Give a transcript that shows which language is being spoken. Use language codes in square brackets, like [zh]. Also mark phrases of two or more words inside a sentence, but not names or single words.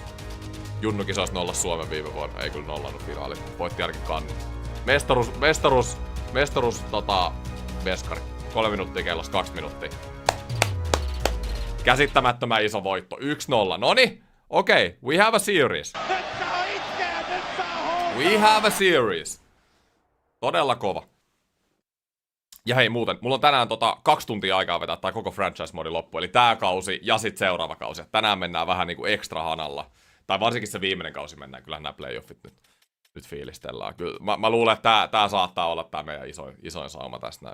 [fi] Junnukin olisi nolla Suomen viime vuonna. Ei kyllä nollannut finaali. Voitti ainakin kannun. Mestaruus veskari. 3 minuuttia kellossa, 2 minuuttia. Käsittämättömän iso voitto. 1-0. Noni, okei. [en] We have a series. We have a series. [fi] Todella kova. Ja hei muuten, mulla on tänään 2 tuntia aikaa vetää tää koko franchise-modi loppu, eli tää kausi ja sit seuraava kausi. Tänään mennään vähän niinku extra hanalla. Tai varsinkin se viimeinen kausi mennään, kyllähän nämä playoffit nyt fiilistellään. Kyllä, mä luulen, että tää saattaa olla tää meidän isoin sauma tästä.